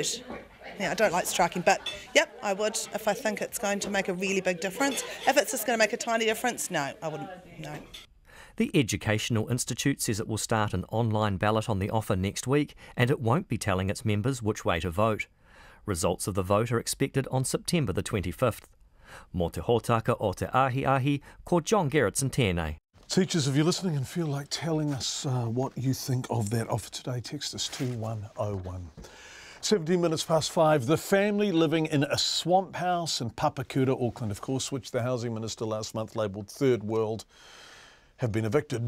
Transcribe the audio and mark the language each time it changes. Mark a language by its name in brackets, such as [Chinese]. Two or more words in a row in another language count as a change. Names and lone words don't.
[English] Yeah, I don't like striking, but yep, I would if I think it's going to make a really big difference. If it's just going to make a tiny difference, no, I wouldn't, no. The Educational Institute says it will start an online ballot on the offer next week and it won't be telling its members which way to vote. Results of the vote are expected on September the 25th. [Māori] Mō te hōtaka o te ahi, ko John Gerritsen tēnei. [English] Teachers, if you're listening and feel like telling us what you think of that offer today, text us 2101. 17 minutes past 5. The family living in a swamp house in Papakura, Auckland, of course, which the Housing Minister last month labelled Third World, have been evicted.